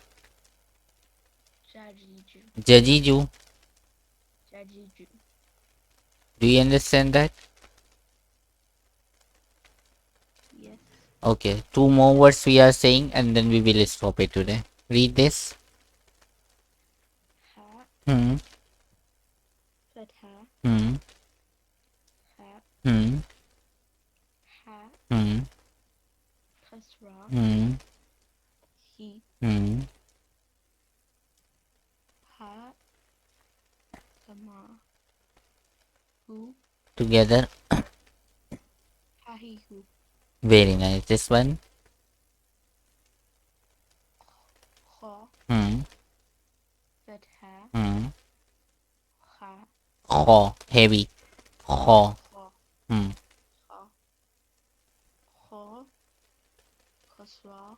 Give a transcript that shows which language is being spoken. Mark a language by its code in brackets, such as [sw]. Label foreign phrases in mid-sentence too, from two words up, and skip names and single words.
[ar] Jajiju. Jajiju. Jajiju. [en] Do you understand that? Yes. Okay, two more words we are saying and then we will stop it today. Read this. [ar] Ha. Hmm. Fatha. Hmm. Ha. Hmm. Ha. Hmm. Kasra. Hmm. He. Hmm. ها. ضمة. Hu. [en] Together. [ar] Hahihu. [en] Very nice. This one. [ar] Kha. Hmm. Fatha. Hmm. Ha. خو. Heavy. خو. Kha. Hmm. خا. خا. كسرة.